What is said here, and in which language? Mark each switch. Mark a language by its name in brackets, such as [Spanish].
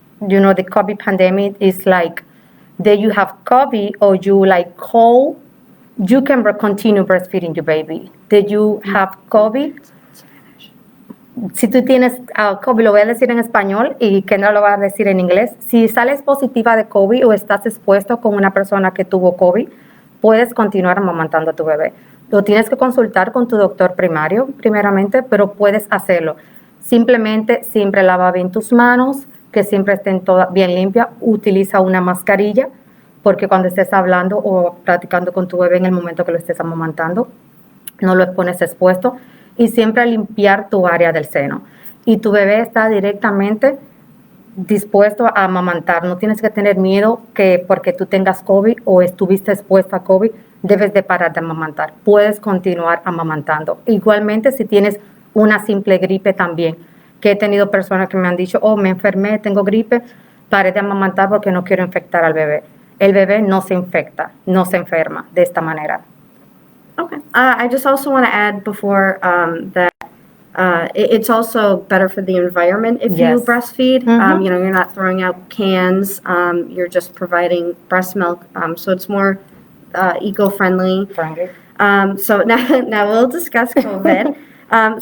[English] The COVID pandemic is that you have COVID or you cold you can continue breastfeeding your baby. Did you have COVID? [Spanish] Si tú tienes COVID, lo voy a decir en español y Kendra lo va a decir en inglés. Si sales positiva de COVID o estás expuesto con una persona que tuvo COVID, puedes continuar amamantando a tu bebé. Lo tienes que consultar con tu doctor primario, primeramente, pero puedes hacerlo. Simplemente siempre lava bien tus manos, que siempre estén todas bien limpias. Utiliza una mascarilla, porque cuando estés hablando o practicando con tu bebé en el momento que lo estés amamantando, no lo pones expuesto. Y siempre limpiar tu área del seno. Y tu bebé está directamente dispuesto a amamantar. No tienes que tener miedo que porque tú tengas COVID o estuviste expuesta a COVID, debes de parar de amamantar. Puedes continuar amamantando. Igualmente, si tienes una simple gripe también, que he tenido personas que me han dicho, oh, me enfermé, tengo gripe, paré de amamantar porque no quiero infectar al bebé. El bebé no se infecta, no se enferma de esta manera. [English] Okay. I just also want to add before that it's also better for the environment if you breastfeed. Mm-hmm. You're not throwing out cans. You're just providing breast milk. So it's more eco-friendly. So now we'll discuss COVID.